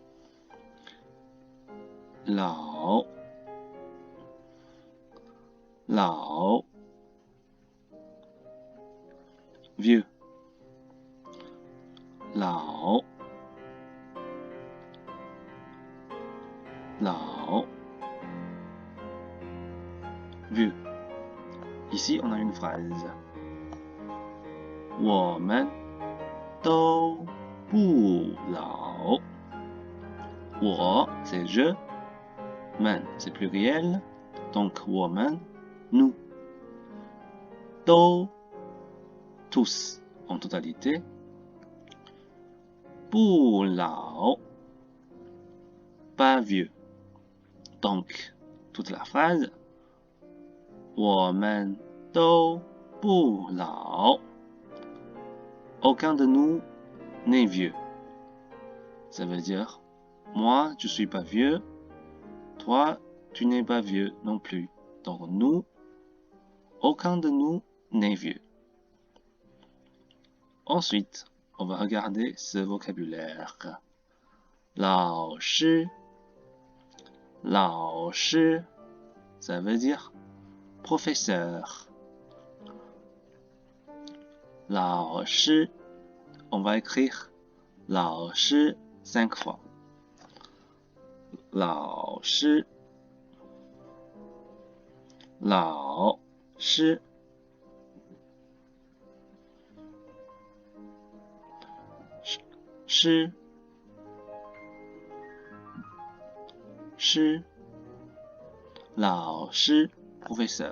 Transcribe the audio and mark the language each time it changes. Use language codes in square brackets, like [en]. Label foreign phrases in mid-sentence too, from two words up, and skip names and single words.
[zh] 老，老, vieux. 老，老, [fr] vieux. Ici, on a une phrase. [zh] 我们都不老。 [fr] 我 c'est je, 们 c'est pluriel, donc 我们 nous. 都 tous en totalité. [zh] 不老 [fr] pas vieux. Donc toute la phrase. [zh] 我们都不老。 [fr] Aucun de nous n'est vieux. Ça veut dire, moi, je suis pas vieux. Toi, tu n'es pas vieux non plus. Donc, nous, aucun de nous n'est vieux. Ensuite, on va regarder ce vocabulaire. [zh] 老师, 老师, [fr] ça veut dire professeur. [zh] 老师, [fr] on va écrire 老师 5 fois. [zh] 老师, 老师, 师, 师, 老师 professeur.